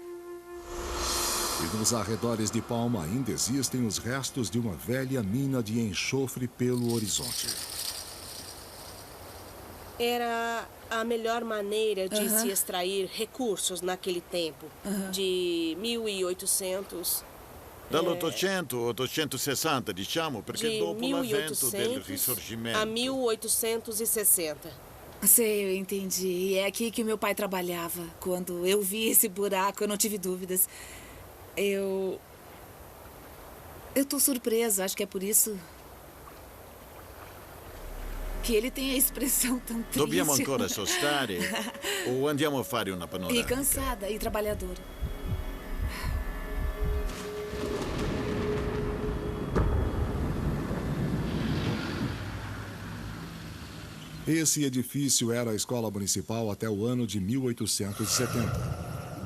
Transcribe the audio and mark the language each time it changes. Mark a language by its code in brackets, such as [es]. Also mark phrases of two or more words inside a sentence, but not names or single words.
[pt] E nos arredores de Palma ainda existem os restos de uma velha mina de enxofre pelo horizonte. Era a melhor maneira de se extrair recursos naquele tempo, de 1800... [it] Dall'800, 860, diciamo, perché [pt] de [it] dopo l'avvento del [pt] 1800 [it] Risorgimento. [pt] a 1860. Sei, eu entendi. E é aqui que o meu pai trabalhava. Quando eu vi esse buraco, eu não tive dúvidas. Eu tô surpresa, acho que é por isso que ele tem a expressão tão triste. [it] Dobbiamo ancora sostare o andiamo a fare una panoramica? [pt] E cansada e trabalhadora. Esse edifício era a escola municipal até o ano de 1870.